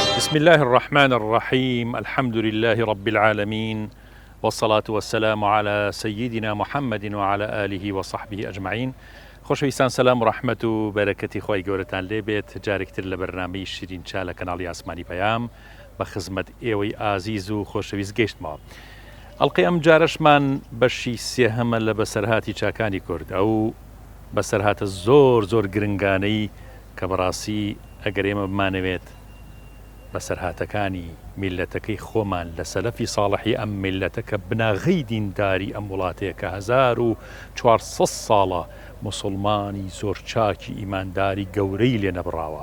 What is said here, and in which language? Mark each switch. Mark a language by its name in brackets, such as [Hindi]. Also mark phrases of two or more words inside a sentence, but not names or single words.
[Arabic] بسم الله الرحمن الرحيم. الحمد لله رب العالمين، والصلاة والسلام على سيدنا محمد وعلى آله وصحبه أجمعين. [Central Kurdish] خۆشەویستان، سەلام و ڕەحمەت و بەرەکەتی خۆی گەورەتان لێبێت. جارێکتر لە بەرنامەی شیرین چا لە کەناڵی ئاسمانی پەیام بە خزمەت ئێوەی ئازیز و خۆشەویست گەیشتمەوە. ئەڵقەی ئەم جارەشمان بەشی سێهەمە لە بەسەرهاتی چاکانی کورد، ئەو بەسەرهاتە زۆر گرنگانەی کە بەڕاستی ئەگەر ئێمە بمانەوێت بەسەرهاتەکانی میلەتەکەی خۆمان لە سەلەفی ساڵحی ئەم میلەتەکە بناغەی دینداری ئەم وڵاتەیە کە 1400 ساڵە موسڵمانی زۆر چاکی ئیمانداری گەورەی لێ نەبڕاوە.